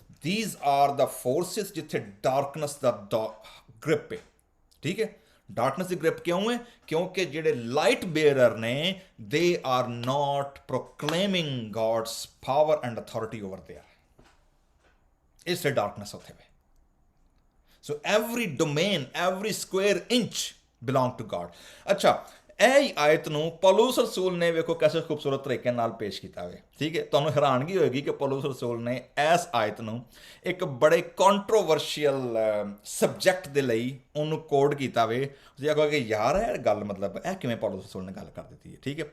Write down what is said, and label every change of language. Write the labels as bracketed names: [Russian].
[English] these are the forces [Punjabi] ਜਿੱਥੇ darkness ਦਾ grip ਹੈ, ਠੀਕ ਹੈ। ਡਾਰਕਨੈਸ ਦੀ ਗ੍ਰਿਪ ਕਿਉਂ ਹੈ? ਕਿਉਂਕਿ ਜਿਹੜੇ ਲਾਈਟ ਬੇਅਰਰ ਨੇ [English] they are not proclaiming God's power and authority over there, [Punjabi] ਇਸ ਲਈ ਡਾਰਕਨੈਸ ਉੱਥੇ ਵੇ। [English] So every domain, every square inch belong to God. [Punjabi] ਅੱਛਾ, ਇਹ ਆਇਤ ਨੂੰ ਪੌਲੁਸ ਰਸੂਲ ਨੇ ਵੇਖੋ ਕਿਸੇ ਖੂਬਸੂਰਤ ਤਰੀਕੇ ਨਾਲ ਪੇਸ਼ ਕੀਤਾ ਵੇ, ਠੀਕ ਹੈ। ਤੁਹਾਨੂੰ ਹੈਰਾਨਗੀ ਹੋਏਗੀ ਕਿ ਪੌਲੁਸ ਰਸੂਲ ਨੇ ਇਸ ਆਇਤ ਨੂੰ ਇੱਕ ਬੜੇ ਕੰਟਰੋਵਰਸ਼ੀਅਲ ਸਬਜੈਕਟ ਦੇ ਲਈ ਉਹਨੂੰ ਕੋਡ ਕੀਤਾ ਵੇ। ਤੁਸੀਂ ਆਖੋਗੇ ਯਾਰ ਇਹ ਗੱਲ ਮਤਲਬ ਇਹ ਕਿਵੇਂ ਪੌਲੁਸ ਰਸੂਲ ਨੇ ਗੱਲ ਕਰ ਦਿੱਤੀ ਹੈ, ਠੀਕ ਹੈ।